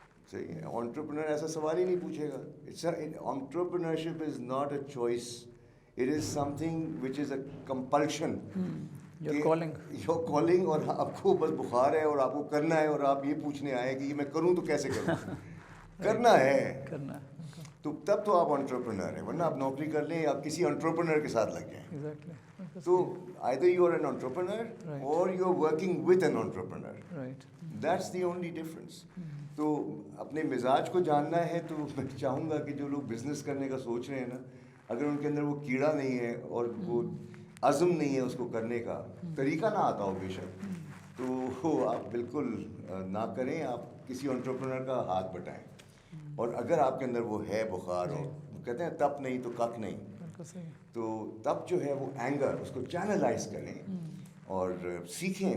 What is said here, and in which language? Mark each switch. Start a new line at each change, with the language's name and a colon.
Urdu: صحیح ہے. انٹرپرینر ایسا سوال ہی نہیں پوچھے گا.
English: Entrepreneurship is not a choice, it is something which is a compulsion. Your calling,
Urdu: اور آپ کو بس بخار ہے اور آپ کو کرنا ہے، اور آپ یہ پوچھنے آئے کہ یہ میں کروں تو کیسے کروں. کرنا ہے تو تب تو آپ انٹرپرینر ہیں، ورنہ آپ نوکری کر لیں، آپ کسی انٹرپرینر کے ساتھ لگ جائیں.
English: تو either you are an entrepreneur or you are working with an entrepreneur. That's the only difference.
Urdu: تو اپنے مزاج کو جاننا ہے. تو میں چاہوں گا کہ جو لوگ بزنس کرنے کا سوچ رہے ہیں نا، اگر ان کے اندر وہ کیڑا نہیں ہے اور وہ عزم نہیں ہے اس کو کرنے کا، طریقہ نہ آتا ہو بے شک، تو آپ بالکل نہ کریں. آپ کسی انٹرپرینر کا ہاتھ بٹائیں. اور اگر آپ کے اندر وہ ہے بخار، اور کہتے ہیں تپ نہیں تو کک نہیں، تو تب جو ہے وہ اینگر، اس کو چینلائز کریں اور سیکھیں.